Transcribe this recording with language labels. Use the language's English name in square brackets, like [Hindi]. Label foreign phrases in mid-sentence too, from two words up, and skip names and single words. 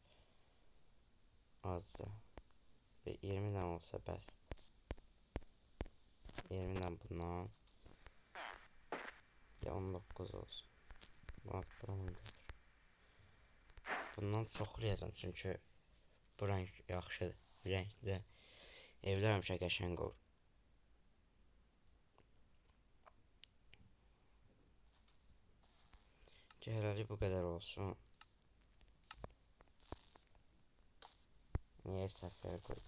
[Azerbaijani] Azca. Bir 20 tane olsa bəs. 20 tane bundan. Ya 19 olsun. Bak buranı götür. Bundan çoxlayacağım çünkü bu renk yaxşıdır. Renkli. Evlər həmişə qəşəng olur. Hələlik bu qədər olsun. Niye səfərə qoydum?